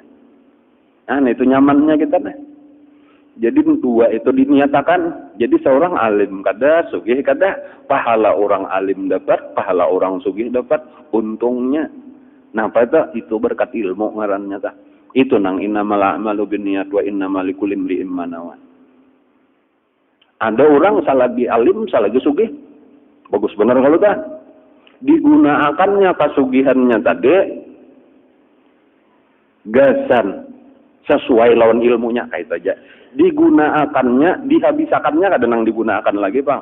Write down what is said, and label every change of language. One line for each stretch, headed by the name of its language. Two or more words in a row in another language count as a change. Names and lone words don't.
Banjar: Nah itu nyamannya kita nih. Jadi dua itu dinyatakan. Jadi seorang alim kada, sugih kada, pahala orang alim dapat, pahala orang sugih dapat, untungnya. Nah pada itu berkat ilmu ngarannya ta. Itu nang
Arabic: إنما الأعمال بالنيات وإنما لكل امرئ ما نوى.
Banjar: Ada orang salagi alim, salagi sugih. Bagus benar kalau ta. Digunakannya kasugihannya tadi gasan sesuai lawan ilmunya kayak aja. Digunakannya, dihabisakannya kadang digunakan lagi bang.